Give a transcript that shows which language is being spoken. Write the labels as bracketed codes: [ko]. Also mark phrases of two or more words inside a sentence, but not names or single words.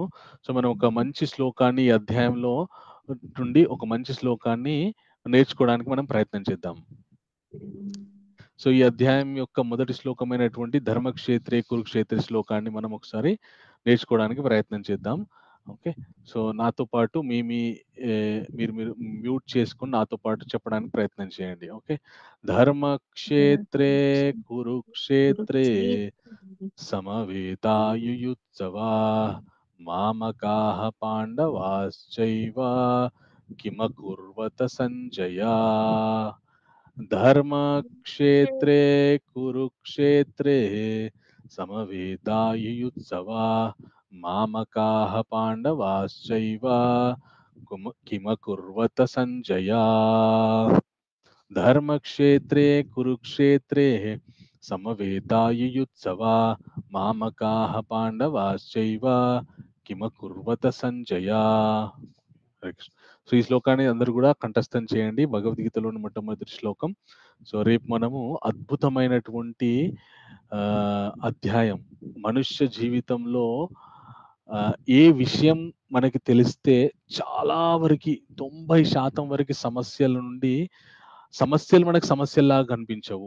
[te] సో మనం ఒక మంచి శ్లోకాన్ని ఈ అధ్యాయంలో నుండి ఒక మంచి శ్లోకాన్ని నేర్చుకోవడానికి మనం ప్రయత్నం చేద్దాం. సో ఈ అధ్యాయం యొక్క మొదటి శ్లోకమైనటువంటి ధర్మక్షేత్రే కురుక్షేత్రే శ్లోకాన్ని మనం ఒకసారి నేర్చుకోవడానికి ప్రయత్నం చేద్దాం. ఓకే. సో నాతో పాటు మీరు మ్యూట్ చేసుకుని నాతో పాటు చెప్పడానికి ప్రయత్నం చేయండి. ఓకే. [sa] ధర్మక్షేత్రే కురుక్షేత్రే సమవేతాయుయుత్సవా మామకాః పాండవాశ్చైవ కిమకుర్వత సంజయ. ధర్మక్షేత్రే కురుక్షేత్రే సమవేతాయుయుత్సవా మామకాః పాండవాశ్చైవ కిమకుర్వత సంజయ. ధర్మక్షేత్రే కురుక్షేత్రే సమవేతాయుయుత్సవా మామకాః పాండవాశ్చైవ కిమకుర్వత సంజయ. [te] సో ఈ శ్లోకాన్ని అందరూ కూడా కంఠస్థం చేయండి. భగవద్గీతలోని మొట్టమొదటి శ్లోకం. సో రేపు మనము అద్భుతమైనటువంటి అధ్యాయం, మనుష్య జీవితంలో ఏ విషయం మనకి తెలిస్తే చాలా వరకు 90% వరకు సమస్యలు మనకు సమస్యల్లాగా కనిపించవు.